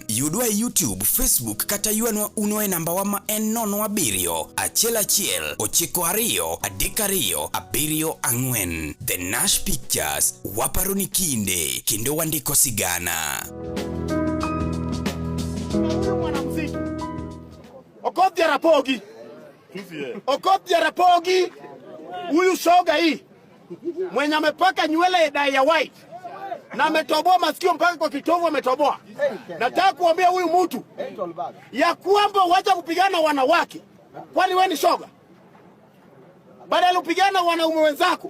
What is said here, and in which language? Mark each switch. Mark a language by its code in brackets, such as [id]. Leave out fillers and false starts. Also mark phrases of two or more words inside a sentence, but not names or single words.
[luo] Yudwa e YouTube, Facebook kata yuanwa uno e namba wa ma en 07 1 9 2 3 2 The Nash Pictures, waparoni kinde, kendo wandiko sigana. [sw] Okoth Jarapogi huyu shoga hii mwenye amepaka nywele dai ya white na ametoboa masikio mpaka kwa kitovu ametoboa. Nataka kuambia huyu mtu ya kwamba wacha kupigana wanawake. Kwani wewe ni shoga? Badala upigana wanaume wenzako.